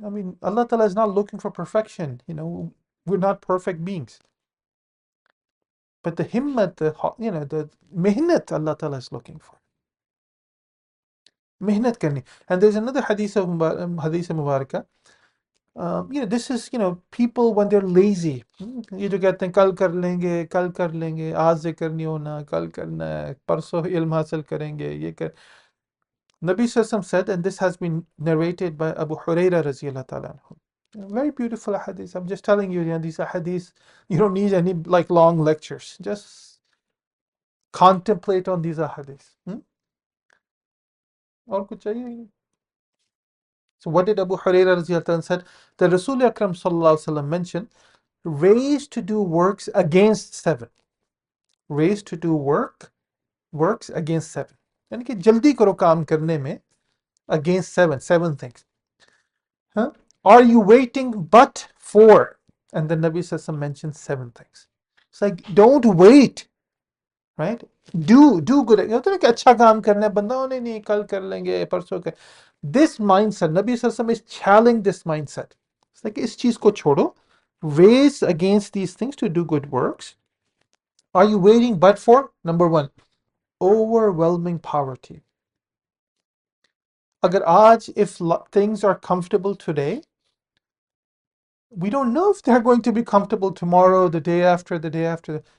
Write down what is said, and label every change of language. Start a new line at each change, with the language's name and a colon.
English: I mean, Allah ta'ala is not looking for perfection. We're not perfect beings. But the himmat, the mihnat Allah ta'ala is looking for.
Hindi: Mihnat karni.
English: And there's another hadith of hadith Mubarakah. This is, people when they're lazy.
Hindi: ये जो कहते हैं कल कर लेंगे, आज ज़िक्र नहीं होना, कल करना है, परसों इल्म हासिल करेंगे, ये कर.
English: Nabi Sallallahu said, and this has been narrated by Abu Huraira radhiyallahu ta'ala anhu. Very beautiful hadith. I'm just telling you, these are hadiths. You don't need any long lectures. Just contemplate on these hadiths.
Hindi: और कुछ चाहिए ही नहीं.
English: So what did Abu Huraira radhiyallahu ta'ala said? The Rasul Akram sallallahu alaihi wasallam mentioned, raised to do works against 7. Raised to do works against 7.
Hindi: यानी कि जल्दी करो काम करने में,
English: against 7 things. Huh? Are you waiting but for? And then Nabi Sallallahu mentions 7 things. It's like, don't wait, right? Do good.
Hindi: तो कि अच्छा काम करना है, बंदा नहीं कल कर लेंगे, परसों कर.
English: This mindset, Nabi Sallallahu is challenging this mindset. It's like,
Hindi: इस चीज को छोड़ो.
English: Raise against these things to do good works. Are you waiting but for? Number 1, overwhelming poverty.
Hindi: Agar aaj,
English: if things are comfortable today, We don't know if they're going to be comfortable tomorrow, the day after, the day after.